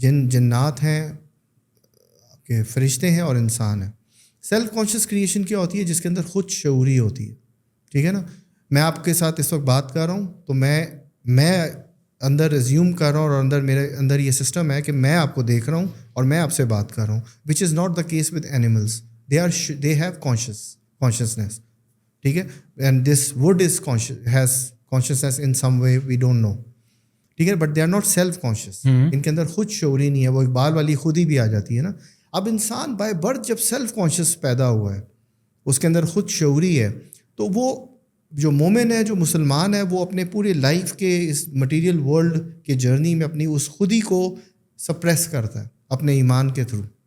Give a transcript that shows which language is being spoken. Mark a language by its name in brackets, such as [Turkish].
[Urdu] جنات ہیں, کہ فرشتے ہیں, اور انسان ہیں. سیلف کانشیس کریشن کیا ہوتی ہے؟ جس کے اندر خود شعوری ہوتی ہے, ٹھیک ہے نا. میں آپ کے ساتھ اس وقت بات کر رہا ہوں تو میں اندر ریزیوم کر رہا ہوں, اور میرے اندر یہ سسٹم ہے کہ میں آپ کو دیکھ رہا ہوں اور میں آپ سے بات کر رہا ہوں, [English] Which is not the case with animals. They have consciousness, [Urdu] ٹھیک ہے. [English] and this would is has consciousness in some way, we don't know, [Urdu] ٹھیک ہے. [English] But they are not self conscious. [Urdu] ان کے اندر خود شعوری نہیں ہے. وہ اقبال والی خودی بھی آ جاتی ہے نا. اب انسان بائی برتھ جب سیلف کانشیس پیدا ہوا ہے, اس کے اندر خود شعوری ہے, تو وہ جو مومن ہے, جو مسلمان ہے, وہ اپنے پورے لائف کے اس مٹیریل ورلڈ کے جرنی میں اپنی اس خودی کو سپریس کرتا ہے اپنے ایمان کے تھرو.